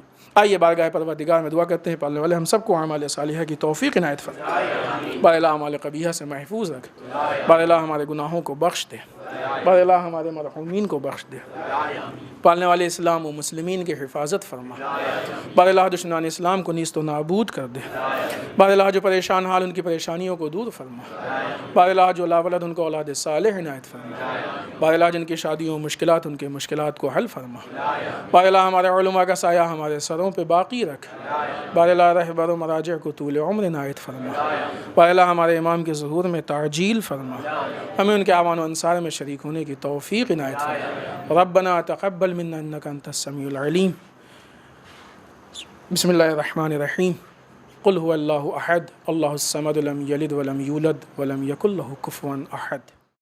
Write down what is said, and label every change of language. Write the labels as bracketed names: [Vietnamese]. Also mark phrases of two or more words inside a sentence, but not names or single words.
[Urdu] آئیے بارگاہ پروردگار میں دعا کرتے ہیں، پالنے والے ہم سب کو اعمال صالحہ کی توفیق عنایت فرما. بار الہ اعمال قبیحہ سے محفوظ رکھ. بار الہ ہمارے گناہوں کو بخش دے. بار الہ ہمارے مرحومین کو بخش دے. پالنے والے اسلام و مسلمین کی حفاظت فرما. بار الہ دشمنان اسلام کو نیست و نابود کر دے. بار الہ جو پریشان حال ان کی پریشانیوں کو دور فرما. بار الہ جو لا ولد ان کو اولاد صالح عنایت فرما. بار الہ جن کی شادیوں مشکلات ان کے مشکلات کو حل فرما. بار الہ ہمارے علماء کا سایہ ہمارے سروں پہ باقی رکھ. بار الہ رہبر و مراجع کو طول عمر عنایت فرما. بار الہ ہمارے امام کے ظہور میں تعجیل فرما. ہمیں ان کے اعوان و انصار میں شریک ہونے کی توفیق عنایت فرما. [Arabic] ربنا تقبل منا انک انت السمیع العلیم. بسم اللہ الرحمن الرحیم. قل هو اللہ احد اللہ الصمد لم یلد ولم یولد ولم یکن له کفوا احد.